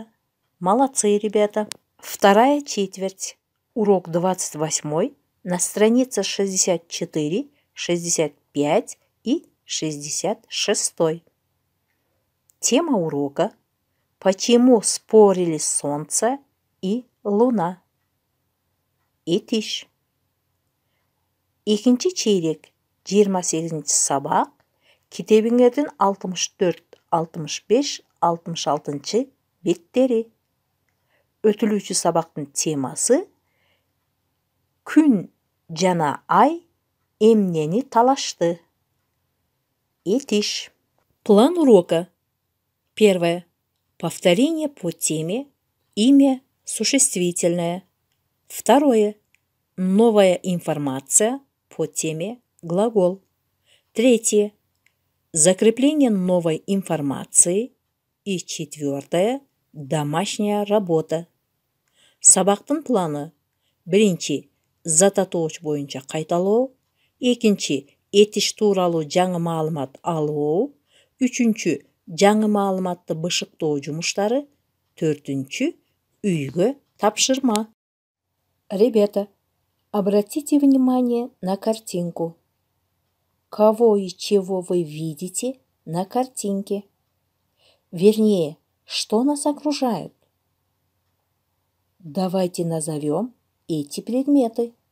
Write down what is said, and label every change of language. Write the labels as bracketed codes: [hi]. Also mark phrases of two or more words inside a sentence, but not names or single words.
[ru] Молодцы, ребята. Вторая четверть. Урок 28 на странице 64, 65 и 66. Тема урока: почему спорили солнце и луна. [ky] Итиш. Экинчи чейрек 28 сабак китебиңердин 64, 65, 66 беттери. Өтүлүүчү сабактын темасы: күн жана ай эмнени талашты. Итиш. [ru] План урока. Первое. Повторение по теме. Имя существительное. Второе. Новая информация по теме глагол. Третье. Закрепление новой информации. И четвертое. Домашняя работа. [ky] Сабактын планы. Биринчи, зат атооч боюнча кайталоо. Экинчи, этиш тууралуу жаңы маалымат алуу. Үчүнчү, жаңы маалыматты бышыктоо жумуштары. Төртүнчү, үйгө тапшырма. [ru] Ребята, обратите внимание на картинку. Кого и чего вы видите на картинке? Вернее, что нас окружает? Давайте назовем эти предметы.